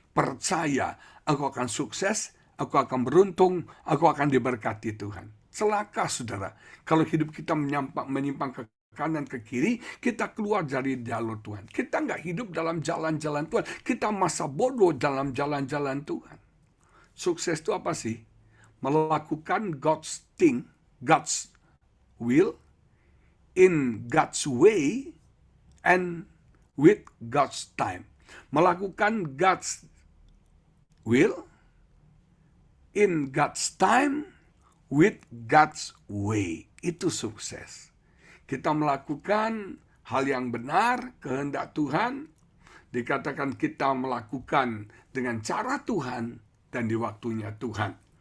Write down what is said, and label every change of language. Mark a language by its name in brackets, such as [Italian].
[Indonesian] Percaya, aku akan sukses, aku akan beruntung, aku akan diberkati Tuhan. Celaka, saudara, kalau hidup kita menyimpang ke kanan ke kiri, kita keluar dari jalur Tuhan. Kita nggak hidup dalam jalan-jalan Tuhan. Kita masa bodoh dalam jalan-jalan Tuhan. Sukses itu apa sih? [English] Melakukan God's thing, God's will, in God's way, and with God's time. Melakukan God's will, in God's time, with God's way. [Indonesian] Itu sukses. Kita melakukan hal yang benar, kehendak Tuhan. Dikatakan kita melakukan dengan cara Tuhan dan di waktunya Tuhan.